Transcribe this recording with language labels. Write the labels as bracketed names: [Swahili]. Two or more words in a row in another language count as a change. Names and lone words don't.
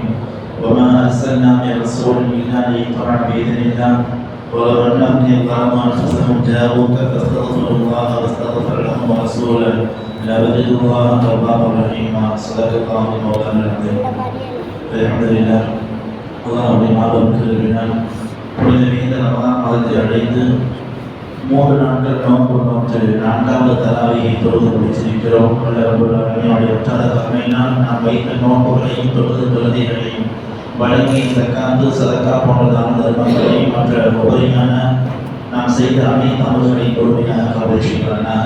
[Arabic] وما أرسلنا من رسول إلا ليطاع بإذن الله ولو أنهم ظلموا أنفسهم جاءوك فاستغفروا الله واستغفر لهم رسولا لوجدوا الله توابا رحيما. صدق الله مولانا العظيم. الحمد لله. [Tamil] அல்லாஹ்வுடைய மாபெரும் கிருபையினால் புனித நீண்ட ரமலான் மாதத்தை அடைந்து 3 நாட்கள் நோன்பு நோற்று 4வது தராவியை தொழுது முடித்திருக்கிறோம். ரப்பல் உற்சாக கருணையினால் நாம் வைத்த நோன்புகளையும் தொழுகைகளையும் வழங்கி ஜக்காத்து சதக்கா போன்ற தான தர்மங்களையும் மற்ற உபரியான நாம் செய்த அனைத்து அமல்களையும் முழுமையாக கவலை செய்கிறானாக.